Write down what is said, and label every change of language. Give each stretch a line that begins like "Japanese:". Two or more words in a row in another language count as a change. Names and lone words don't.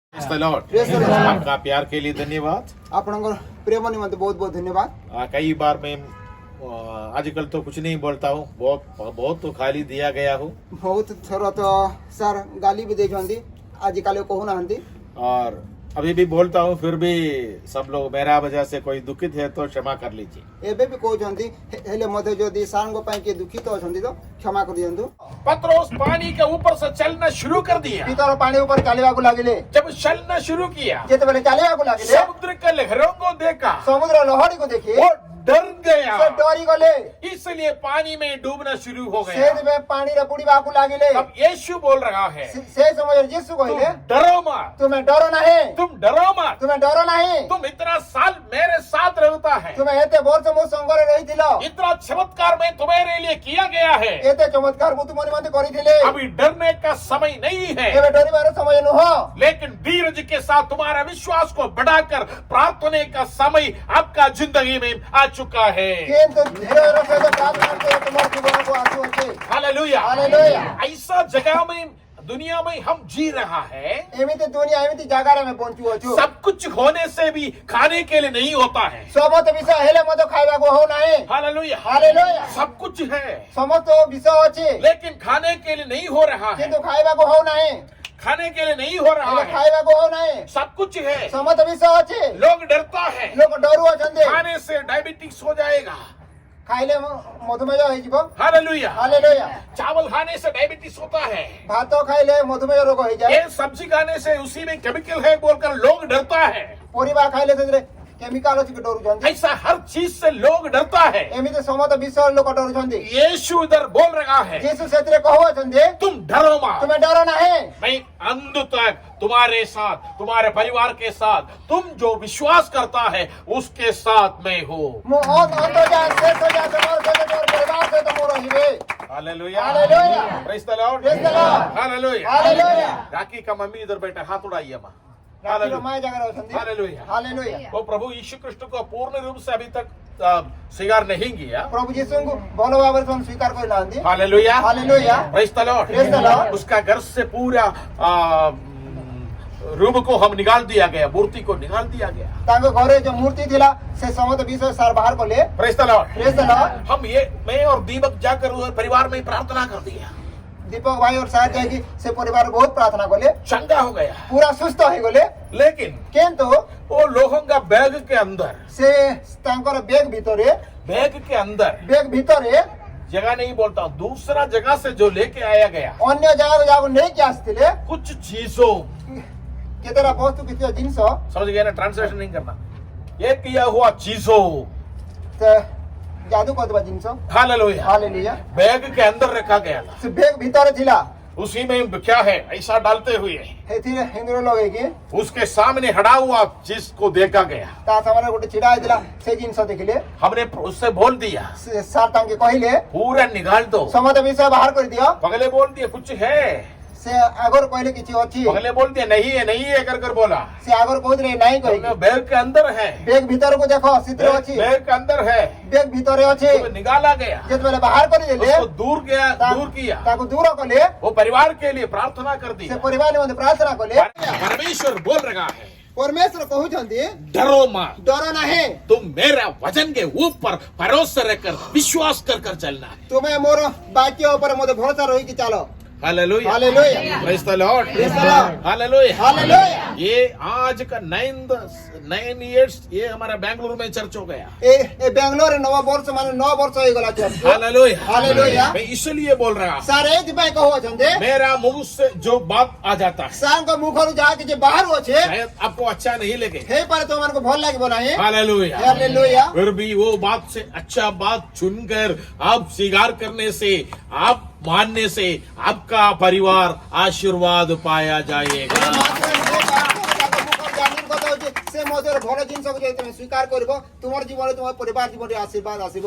English: the Lord. Praise the Lord।
Hindi: आपका प्यार के लिए धन्यवाद।
Odia: ଆପଣଙ୍କର ପ୍ରେମ ନିମନ୍ତେ ବହୁତ ବହୁତ ଧନ୍ୟବାଦ।
Hindi: कई बार मैं आजकल तो कुछ नहीं बोलता हूँ, बहुत तो खाली दिया गया हूँ,
Odia: ବହୁତ ଥର ତ ସାର୍ ଗାଲି ବି ଦେଇଛନ୍ତି, ଆଜିକାଲି କହୁନାହାନ୍ତି।
Hindi: और अभी भी बोलता हूँ, फिर भी सब लोग मेरा वजह से कोई दुखित है तो क्षमा कर लीजिए।
Odia: ଏବେ ବି କହୁଛନ୍ତି, ହେଲେ ମଧ୍ୟ ଯଦି ସାର୍ଙ୍କ ପାଇଁ କିଏ ଦୁଃଖିତ ଅଛନ୍ତି ତ କ୍ଷମା କରିଦିଅନ୍ତୁ।
Hindi: पत्रोस पानी के ऊपर से चलना शुरू कर दिया।
Odia: ଭିତର ପାଣି ଉପରେ ଚାଲିବାକୁ ଲାଗିଲେ।
Hindi: जब चलना शुरू किया,
Odia: ଯେତେବେଳେ ଚାଲିବାକୁ ଲାଗିଲେ,
Hindi: समुद्र के लहरों को देखा,
Odia: ସମୁଦ୍ର ଲହଡିକୁ ଦେଖି
Hindi: वो डर गया,
Odia: ସେ ଡରି ଗଲେ।
Hindi: इसलिए पानी में डूबना शुरू हो गया।
Odia: ସେଇଥିପାଇଁ ପାଣିରେ ବୁଡିବାକୁ ଲାଗିଲେ।
Hindi: अब यीशु बोल रहा है,
Odia: ସେ ସମୟରେ ଯୀଶୁ କହିଲେ,
Hindi: तुम डरो मत,
Odia: ତୁମେ ଡର ନାହିଁ,
Hindi: तुम डरो मत,
Odia: ତୁମେ ଡର ନାହିଁ।
Hindi: तुम इतना साल मेरे साथ रहता है,
Odia: ତୁମେ ଏତେ ବର୍ଷ ମୋ ସଙ୍ଗରେ ରହିଥିଲ,
Hindi: इतना चमत्कार मैं तुम्हारे लिए किया गया है।
Odia: ଏତେ ଚମତ୍କାର ମୁଁ ତୁମ ନିମନ୍ତେ କରିଥିଲେ।
Hindi: अभी डरने का समय नहीं है,
Odia: ଏବେ ଡରିବାର ସମୟ ନୁହଁ,
Hindi: लेकिन धीरज के साथ तुम्हारा विश्वास को बढ़ाकर प्रार्थना का समय आपका जिंदगी में आ चुका है।
Odia: କିନ୍ତୁ ଧୀରର ସହିତ ପ୍ରାର୍ଥନା କରି ତୁମର ଜୀବନକୁ ଆସୁଅଛି।
Hindi: हालेलुया।
Odia: ହାଲେଲୁୟା।
Hindi: ऐसा जगह में दुनिया में हम जी रहा है,
Odia: ଏମିତି ଦୁନିଆ ଏମିତି ଜାଗାରେ ଆମେ ବଞ୍ଚୁଅଛୁ।
Hindi: सब कुछ होने से भी खाने के लिए नहीं होता है।
Odia: ସମସ୍ତ ବିଷୟ ହେଲେ ମଧ୍ୟ ଖାଇବାକୁ ହଉନାହିଁ।
Hindi: हालेलुया।
Odia: ହାଲେଲୁୟା।
Hindi: सब कुछ है,
Odia: ସମସ୍ତ ବିଷୟ ଅଛି,
Hindi: लेकिन खाने के लिए नहीं हो रहा है।
Odia: କିନ୍ତୁ ଖାଇବାକୁ ହଉନାହିଁ।
Hindi: खाने के लिए नहीं हो रहा
Odia: ହେଲେ
Hindi: है।
Odia: ଖାଇବାକୁ ହଉନାହିଁ।
Hindi: सब कुछ है,
Odia: ସମସ୍ତ ବିଷୟ ଅଛି,
Hindi: लोग डरता है
Odia: ଲୋକ ଡରୁଅଛନ୍ତି।
Hindi: खाने से डायबिटीज हो जाएगा।
Odia: ଖାଇଲେ ମଧୁମେହ ହେଇଯିବ।
Hindi: हालेलुया।
Odia: ହାଲେଲୁୟା।
Hindi: चावल खाने से डायबिटीज होता है,
Odia: ଭାତ ଖାଇଲେ ମଧୁମେହ ରୋଗ ହେଇଯାଏ।
Hindi: ये सब्जी खाने से उसी में केमिकल है बोलकर लोग डरता है।
Odia: ପରିବା ଖାଇଲେ ସେଥିରେ କେମିକାଲ ଅଛି କି ଡରୁଛନ୍ତି।
Hindi: ऐसा हर चीज से लोग डरता है।
Odia: ଏମିତି ସମସ୍ତ ବିଷୟ ଲୋକ ଡରୁଛନ୍ତି।
Hindi: यीशु इधर बोल रहा है,
Odia: ଯୀଶୁ ସେଥିରେ କହୁଅଛନ୍ତି,
Hindi: तुम डरो मत,
Odia: ତୁମେ ଡର ନାହିଁ।
Hindi: मैं अंत तक तुम्हारे साथ, तुम्हारे परिवार के साथ, तुम जो विश्वास करता है उसके साथ मैं हूँ।
Odia: ମୁଁ ଅନ୍ତ ଯାଏ ଶେଷ ଯାଏ ତମର ସହିତ ତୋର ପରିବାର ସହିତ ମୁଁ ରହିବି।
Hindi: हालेलुया।
Odia: हालेलुया।
English: Praise the Lord. Praise the Lord।
Hindi: हालेलुया।
Odia: ହାଲେଲୁୟା।
Hindi: राखी का मम्मी इधर बैठा, हाथ उड़ाइए माँ।
Odia: ରାତିର
Hindi: हालेलुया।
Odia: ମାଆ ଜାଗାରେ ଅଛନ୍ତି।
Hindi: हालेलुया।
Odia: ହାଲେଲୁୟା।
Hindi: वो प्रभु यीशु कृष्ण को पूर्ण रूप से अभी तक स्वीकार नहीं किया।
Odia: ପ୍ରଭୁ ଯୀଶୁଙ୍କୁ ଭଲ ଭାବରେ ସେମାନେ ସ୍ୱୀକାର କରିନାହାନ୍ତି।
Hindi: हालेलुया।
Odia: ହାଲେଲୁୟା।
English: Praise the Lord. Praise the Lord।
Hindi: उसका घर से पूरा रूप को हम निकाल दिया गया, मूर्ति को निकाल दिया गया।
Odia: ତାଙ୍କ ଘରେ ଯୋଉ ମୂର୍ତ୍ତି ଥିଲା ସେ ସମସ୍ତ ବିଷୟ ସାର ବାହାର କଲେ।
English: Praise the Lord. Praise the Lord।
Hindi: मैं और दीपक जाकर उस परिवार में प्रार्थना कर दिया, दीपक भाई और सार
Odia: ଯାଇକି ସେ ପରିବାର ବହୁତ ପ୍ରାର୍ଥନା କଲେ,
Hindi: चंगा हो गया।
Odia: ପୁରା ସୁସ୍ଥ ହେଇଗଲେ।
Hindi: लेकिन
Odia: କିନ୍ତୁ
Hindi: वो लोगों का बैग के अंदर,
Odia: ସେ ତାଙ୍କର
Hindi: बैग के अंदर
Odia: ବେଗ ଭିତରେ
Hindi: जगह नहीं बोलता, दूसरा जगह से जो लेके आया गया
Odia: ଅନ୍ୟ ଜାଗାକୁ ଯାକୁ ନେଇକି ଆସିଥିଲେ
Hindi: कुछ चीजों,
Odia: କେତେଟା ବସ୍ତୁ କିଛି ଜିନିଷ
Hindi: समझ गए ना, ट्रांसलेशन नहीं करना, ये किया हुआ चीजों,
Odia: ସେ जादू କରିଦେବା ଜିନିଷ।
Hindi: हालेलुया,
Odia: ହାଲେଲୁୟା।
Hindi: बैग के अंदर रखा गया था।
Odia: ସେ ବେଗ ଭିତରେ ଥିଲା,
Hindi: उसी में क्या है ऐसा डालते हुए
Odia: ସେଥିରେ ହିନ୍ଦୁର ଲଗେଇକି
Hindi: उसके सामने हटा हुआ चीज को देखा गया।
Odia: ତା ସାମନାରେ ଗୋଟେ ଛିଡା ହେଇଥିଲା, ସେ ଜିନିଷ ଦେଖିଲେ।
Hindi: हमने उससे बोल दिया,
Odia: ସେ ସାର୍ ତାଙ୍କେ କହିଲେ
Hindi: पूरा निकाल दो।
Odia: ସମସ୍ତ ବିଷୟ ବାହାର କରିଦିଅ।
Hindi: पगले बोल दिया कुछ है,
Odia: ସେ ଆଗରୁ କହିଲେ କିଛି ଅଛି,
Hindi: पगले बोल दिया नहीं है कर बोला।
Odia: ସେ ଆଗରୁ କହୁଥିଲେ ନାହିଁ କହିକି।
Hindi: बैग के अंदर है,
Odia: ବେଗ ଭିତରକୁ ଦେଖ, ସେଥିରେ ଅଛି,
Hindi: बैग के अंदर है,
Odia: ବେଗ ଭିତରେ ଅଛି।
Hindi: तो निकाला गया,
Odia: ଯେତେବେଳେ ବାହାର କରିଦେଲେ
Hindi: उसको दूर किया,
Odia: ତାକୁ ଦୂର କଲେ,
Hindi: वो परिवार के लिए प्रार्थना कर दी।
Odia: ସେ ପରିବାର ନିମନ୍ତେ ପ୍ରାର୍ଥନା କଲେ।
Hindi: परमेश्वर बोल रहा है,
Odia: ପରମେଶ୍ୱର କହୁଛନ୍ତି
Hindi: डरो मत,
Odia: ଡର ନାହିଁ,
Hindi: तुम मेरा वचन के ऊपर भरोसा रखकर विश्वास कर चलना है।
Odia: ତୁମେ ମୋର ବାକ୍ୟ ଉପରେ ମୋତେ ଭରସା ରହିକି ଚାଲ।
Hindi: हालेलुया।
Odia: ହାଲେଲୁୟା।
English: Praise the Lord. Praise the Lord।
Hindi: हालेलुया।
Odia: ହାଲେଲୁୟା।
Hindi: ये आज का 9 years ये हमारा बेंगलुरु में चर्च हो गया।
Odia: ଏ ବେଙ୍ଗଲୋରରେ 9 ବର୍ଷ ମାନେ 9 ବର୍ଷ ହେଇଗଲା ଚର୍ଚ୍ଚ।
Hindi: हालेलुया।
Odia: हालेलुया।
Hindi: मैं इसलिए बोल रहा हूँ,
Odia: ସାର୍ ଏଇଥିପାଇଁ କହୁଅଛନ୍ତି,
Hindi: मेरा मुंह से जो बात आ जाता है
Odia: ସାର୍ଙ୍କ ମୁଖରୁ ଯାହା କିଛି ବାହାରୁ ଅଛି
Hindi: शायद आपको अच्छा नहीं लगे।
Odia: ହେଇପାରେ ତୁମମାନଙ୍କୁ ଭଲ ଲାଗିବ ନାହିଁ।
Hindi: हालेलुया।
Odia: ହାଲେଲୁୟା।
Hindi: फिर भी वो बात से अच्छा बात चुनकर आप स्वीकार करने से, आप मानने से आपका परिवार आशीर्वाद पाया जाएगा।
Odia: ସେ ମଧ୍ୟରେ ଭଲ ଜିନିଷକୁ ଯଦି ତମେ ସ୍ୱୀକାର କରିବ, ତୁମର ଜୀବନରେ ତୁମ ପରିବାର ଜୀବନରେ ଆଶୀର୍ବାଦ ଆସିବ।